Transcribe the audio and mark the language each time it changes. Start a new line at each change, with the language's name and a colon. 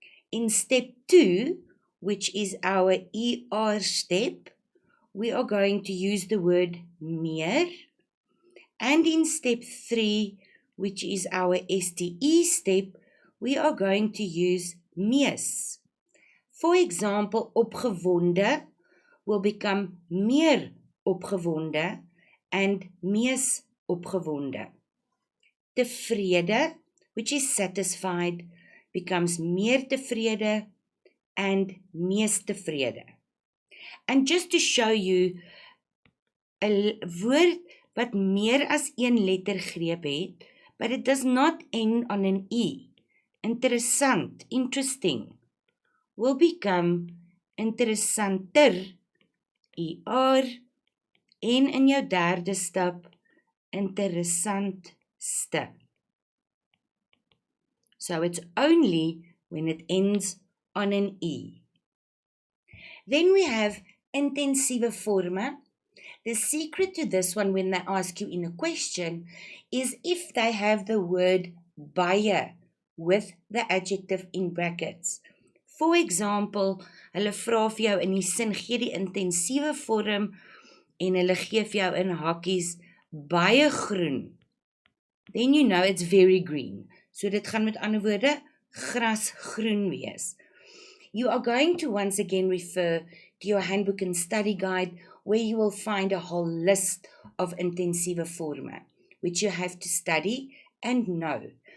English: In step 2, which is our ER step, we are going to use the word meer. And in step 3, which is our STE step, we are going to use mees. For example, opgewonde will become meer opgewonde and mees opgewonde. Tevrede, which is satisfied, becomes meer tevrede and mees tevrede. And just to show you,
Afrikaans: 'n woord wat meer as een lettergreep het,
English: but it does not end on an E.
Afrikaans: Interessant,
English: interesting, will become
Afrikaans: interessanter, ER, en in jou derde stap, interessantste.
English: So it's only when it ends on an E. Then we have intensieve forme. The secret to this one, when they ask you in a question, is if they have the word baie with the adjective in brackets. For example,
Afrikaans: hulle vra vir jou in die sin gee die intensiewe vorm en hulle gee vir jou in hakkies baie groen.
English: Then you know it's very green.
Afrikaans: So dit gaan met ander woorde grasgroen wees.
English: You are going to once again refer to your handbook and study guide, where you will find a whole list of intensieve forme, which you have to study and know.